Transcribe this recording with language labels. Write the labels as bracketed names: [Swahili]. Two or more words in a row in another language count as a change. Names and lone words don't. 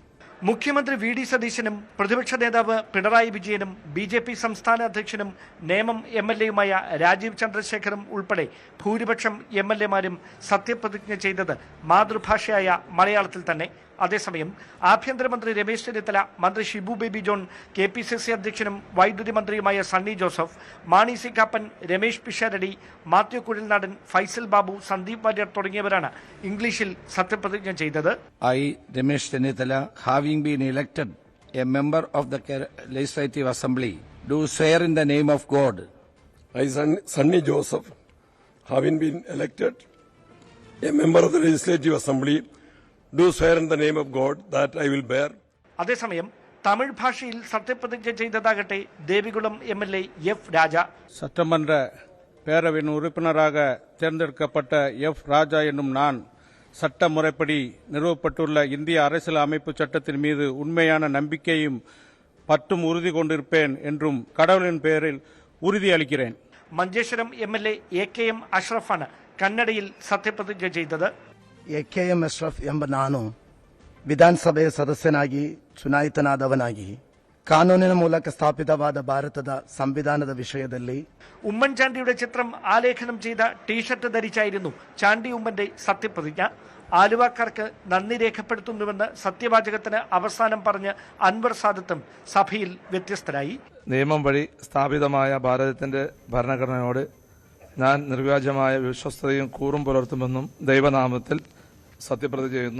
[Malayalam] മുഖ്യമന്ത്രി വി ഡി സതീശനും പ്രതിപക്ഷ നേതാവ് പിണറായി വിജയനും BJP സംസ്ഥാന അധ്യക്ഷനും നേമം MLA-യുമായ രാജീവ് ചന്ദ്രശേഖറും ഉൾപ്പെടെ ഭൂരിപക്ഷം MLA-മാരും സത്യപ്രതിജ്ഞ ചെയ്തത് മാതൃഭാഷയായ മലയാളത്തിൽ തന്നെ. അതേസമയം ആഭ്യന്തരമന്ത്രി രമേശ് ചെന്നിത്തല, മന്ത്രി ഷിബു ബേബി ജോൺ, KPCC അധ്യക്ഷനും വൈദ്യുതി മന്ത്രിയുമായ സണ്ണി ജോസഫ്, മാണി സി കാപ്പൻ, രമേശ് പിഷാരടി, മാത്യു കുഴൽനാടൻ, ഫൈസൽ ബാബു, സന്ദീപ് വാര്യർ തുടങ്ങിയവരാണ് ഇംഗ്ലീഷിൽ സത്യപ്രതിജ്ഞ ചെയ്തത്. [English] I, Ramesh Chennithala, having been elected a member of the Legislative Assembly, do swear in the name of God. I, Sunny Joseph, having been elected a member of the Legislative Assembly, do swear in the name of God that I will bear. [Malayalam] അതേസമയം തമിഴ് ഭാഷയിൽ സത്യപ്രതിജ്ഞ ചെയ്തതാകട്ടെ ദേവികുളം MLA F. രാജ. [Tamil] சட்டமன்ற பேரவையின் உறுப்பினராக தேர்ந்தெடுக்கப்பட்ட F. ராஜா என்னும் நான் சட்ட முறைப்படி நிறுவப்பட்டுள்ள இந்திய அரசியல் அமைப்பு சட்டத்தின் மீது உண்மையான நம்பிக்கையும் பற்றும் உறுதி கொண்டிருப்பேன் என்றும் கடவுளின் பெயரில் உறுதியளிக்கிறேன். [Malayalam] മഞ്ചേശ്വരം MLA AKM അഷ്റഫാണ് കന്നഡയിൽ സത്യപ്രതിജ്ഞ ചെയ്തത്. [Kannada] AKM ಅಶ್ರಫ್ ಎಂಬ ನಾನು ವಿಧಾನಸಭೆಯ ಸದಸ್ಯನಾಗಿ ಚುನಾಯಿತನಾದವನಾಗಿ ಕಾನೂನಿನ ಮೂಲಕ ಸ್ಥಾಪಿತವಾದ ಭಾರತದ ಸಂವಿಧಾನದ ವಿಷಯದಲ್ಲಿ [Malayalam] ഉമ്മൻചാണ്ടിയുടെ ചിത്രം ആലേഖനം ചെയ്ത ടീഷർട്ട് ധരിച്ചായിരുന്നു ചാണ്ടി ഉമ്മന്റെ സത്യപ്രതിജ്ഞ. ആലുവാക്കാർക്ക് നന്ദി രേഖപ്പെടുത്തുന്നുവെന്ന് സത്യവാചകത്തിന് അവസാനം പറഞ്ഞ് അൻവർ സാദത്തും സഭയിൽ വ്യത്യസ്തരായി. നിയമം വഴി സ്ഥാപിതമായ ഭാരതത്തിന്റെ ഭരണഘടനയോട് ഞാൻ നിർവ്യാജമായ വിശ്വസ്തതയും കൂറും പുലർത്തുമെന്നും ദൈവനാമത്തിൽ സത്യപ്രതിജ്ഞ ചെയ്യുന്നു.